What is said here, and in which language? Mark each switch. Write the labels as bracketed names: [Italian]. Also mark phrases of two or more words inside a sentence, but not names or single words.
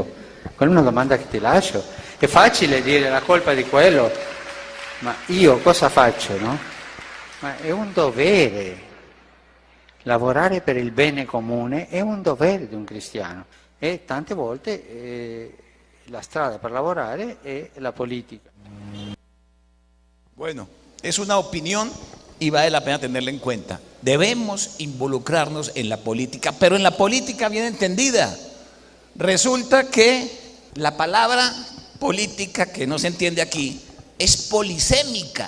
[Italian] Quella è una domanda che ti lascio. È facile dire la colpa di quello, ma io cosa faccio, no? Ma è un dovere. Lavorare per il bene comune è un dovere di un cristiano. E tante volte la strada per lavorare è la politica. [Spanish] Bueno, es una opinión y vale la pena tenerla en cuenta. Debemos involucrarnos en la política, pero en la política bien entendida. Resulta que la palabra política, que no se entiende aquí, es polisémica.